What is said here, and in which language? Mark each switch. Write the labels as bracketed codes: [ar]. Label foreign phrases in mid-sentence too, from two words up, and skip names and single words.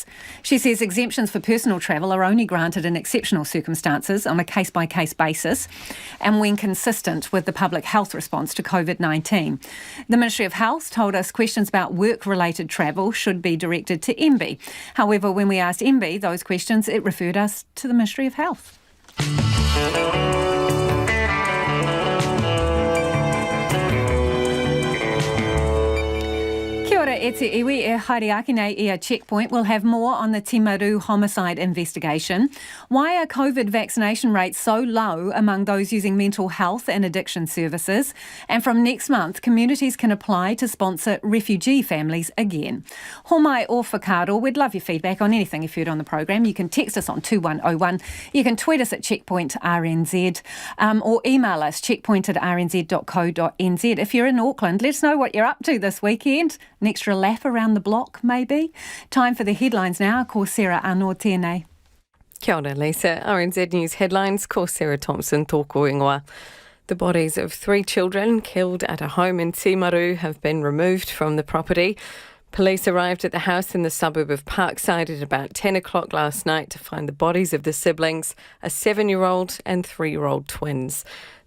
[en] She says exemptions for personal travel are only granted in exceptional circumstances on a case-by-case basis and when consistent with the public health response to COVID-19. The Ministry of Health told us questions about work-related travel should be directed to MB. However, when we asked MB those questions, it referred us to the Ministry of Health. [mi] Kia ora e te iwi e haere ake nei I a Checkpoint. [en] We'll have more on the Timaru homicide investigation. Why are COVID vaccination rates so low among those using mental health and addiction services? And from next month, communities can apply to sponsor refugee families again. [mi] Homai o whakaaro, [en] we'd love your feedback on anything you've heard on the program. You can text us on 2101. You can tweet us at Checkpoint RNZ or email us checkpoint@rnz.co.nz. If you're in Auckland, let us know what you're up to this weekend. An extra lap around the block, maybe. Time for the headlines now. [mi] Ko Sarah Anō tēnei. Kia ora, [en] Lisa. RNZ News headlines. [mi] Ko Sarah Thompson tōku ingoa. [en] The bodies of 3 children killed at a home in Timaru have been removed from the property. Police arrived at the house in the suburb of Parkside at about 10 o'clock last night to find the bodies of the siblings, a 7-year-old and 3-year-old twins.